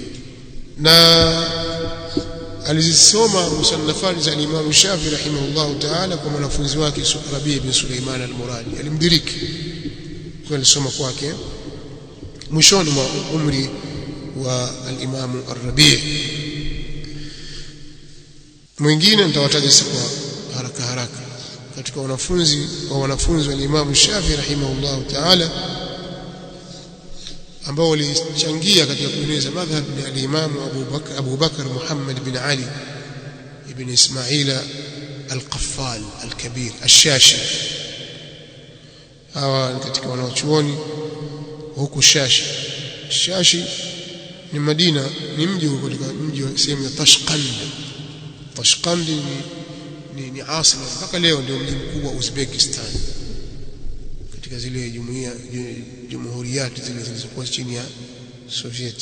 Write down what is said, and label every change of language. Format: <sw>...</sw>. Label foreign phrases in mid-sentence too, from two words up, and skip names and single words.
<sw>Na alizisoma musannafani za Imam Shafi'i</sw> <ar>رحمه الله تعالى</ar> <sw>kwa mwanafunzi wake Rabi' bin Sulaiman al-Muradi, alimdiriki kwa alisoma kwake mwishoni mwa umri wa al-Imam ar-Rabi'. Mwingine nitawataja kwa haraka katika wanafunzi wa Imam Shafi'i</sw> <ar>رحمه الله تعالى</ar> <sw>ambao walichangia katika kueneza madhhabi ya al-Imam Abu Bakr Muhammad bin Ali ibn Ismail al-Qaffal al-Kabir al-Shashi. Hawa katika wanachuoni huko Shashi ni Madina, ni mji huko katika mji wa sehemu ya Tashqand ni asili mpaka leo, ndio mji mkubwa wa Uzbekistan katika zile jumuhuriyati zile zilizokuwa chini ya Sovieti.</sw>